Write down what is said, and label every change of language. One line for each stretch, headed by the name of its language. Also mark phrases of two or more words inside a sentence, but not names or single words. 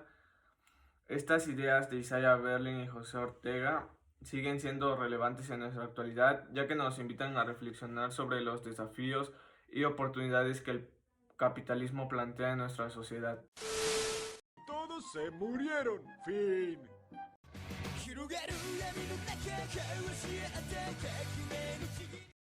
Spanish: Estas ideas de Isaiah Berlin y José Ortega siguen siendo relevantes en nuestra actualidad, ya que nos invitan a reflexionar sobre los desafíos y oportunidades que el capitalismo plantea en nuestra sociedad. Todos se murieron. Fin.
Japanese: 広がる闇の中交わし合って革命の次